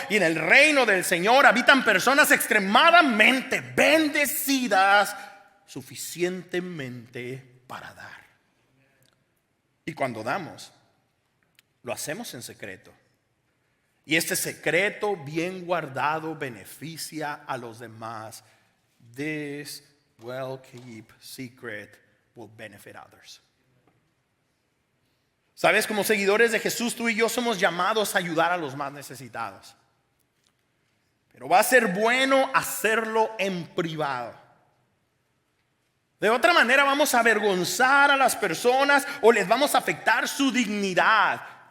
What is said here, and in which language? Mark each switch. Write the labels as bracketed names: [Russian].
[Spanish] Y en el reino del Señor habitan personas extremadamente bendecidas, suficientemente para dar. Y cuando damos, lo hacemos en secreto. Y este secreto bien guardado beneficia a los demás. [English] This well-kept secret will benefit others. [Spanish] Sabes, como seguidores de Jesús, tú y yo somos llamados a ayudar a los más necesitados. Pero va a ser bueno hacerlo en privado. De otra manera vamos a avergonzar a las personas o les vamos a afectar su dignidad.